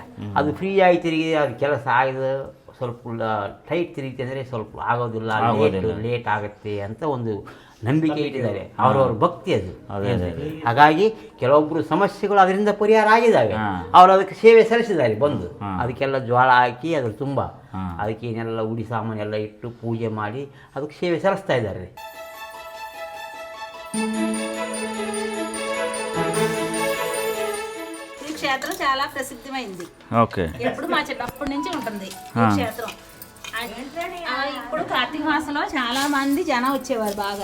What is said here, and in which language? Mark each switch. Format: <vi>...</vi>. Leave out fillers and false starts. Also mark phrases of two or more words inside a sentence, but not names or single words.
<kn>ಅದು ಫ್ರೀಯಾಗಿ ತಿರುಗಿ ಅದು ಕೆಲಸ ಆಗಿದೆ, ಸ್ವಲ್ಪ ಟೈಟ್ ತಿರುಗಿದೆ ಅಂದರೆ ಸ್ವಲ್ಪ ಆಗೋದಿಲ್ಲ, ಲೇಟ್ ಆಗುತ್ತೆ ಅಂತ ಒಂದು ನಂಬಿಕೆ ಇಟ್ಟಿದ್ದಾರೆ. ಅವರವ್ರ ಭಕ್ತಿ ಅದು. ಹಾಗಾಗಿ ಕೆಲವೊಬ್ಬರು ಸಮಸ್ಯೆಗಳು ಅದರಿಂದ ಪರಿಹಾರ ಆಗಿದ್ದಾವೆ. ಅವರು ಅದಕ್ಕೆ ಸೇವೆ ಸಲ್ಲಿಸಿದ್ದಾರೆ ಬಂದು. ಅದಕ್ಕೆಲ್ಲ ಜ್ವಾಳ ಹಾಕಿ ಅದ್ರ ತುಂಬ ಅದಕ್ಕೆ ಏನೆಲ್ಲ ಉಡಿ ಸಾಮಾನು ಎಲ್ಲ ಇಟ್ಟು ಪೂಜೆ ಮಾಡಿ ಅದಕ್ಕೆ ಸೇವೆ ಸಲ್ಲಿಸ್ತಾ ಇದ್ದಾರೆ.</kn> <te>ఈ క్షేత్రం చాలా ప్రసిద్ధమైంది. ఓకే. ఎప్పుడు మా చిన్నప్పటి నుంచి ఉంటుంది ఈ క్షేత్రం. ఇప్పుడు కార్తీక మాసంలో చాలా మంది జనం వచ్చేవారు బాగా.</te>